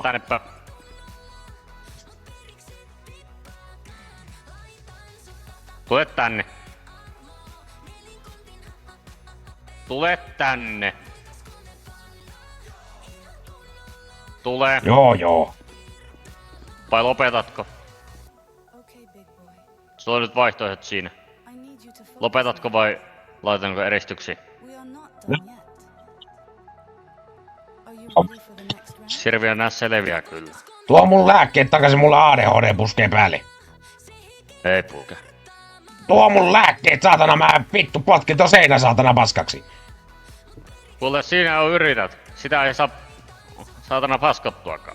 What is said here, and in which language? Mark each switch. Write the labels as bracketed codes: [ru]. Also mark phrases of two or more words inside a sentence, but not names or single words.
[fi] tänne päin. Tule tänne. Tule tänne. Tule. Joo. Vai lopetatko? [en] Okay, big boy. [fi] Sulla on nyt vaihtoehdot siinä. [en] I need you to focus. [fi] Lopetatko vai laitanko eristyksiin? [en] We are not done yet. Are you ready for the next round? [fi] Sirviö nää selviää kyllä. Tuo mun lääkkeet takaisin, mulla ADHD puskee päälle. Ei puke. Tuo mun lääkkeet, saatana, mä vittu potkin tuon seinä saatana paskaksi. Kuule, siinä on yrität. Sitä ei saa saatana paskottuakaan.